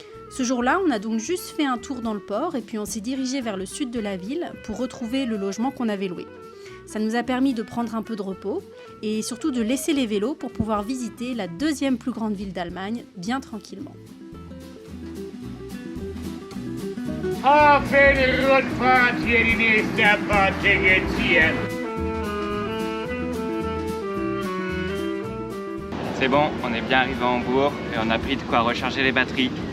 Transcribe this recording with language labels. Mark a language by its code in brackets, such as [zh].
[fr] Ce jour-là, on a donc juste fait un tour dans le port et puis on s'est dirigé vers le sud de la ville pour retrouver le logement qu'on avait loué. Ça nous a permis de prendre un peu de repos et surtout de laisser les vélos pour pouvoir visiter la 2e plus grande ville d'Allemagne bien tranquillement. [de] Auf eine Rundfahrt hier, die nächste Abfahrt jetzt hier. [fr] C'est bon, on est bien arrivé à Hambourg et on a pris de quoi recharger les batteries.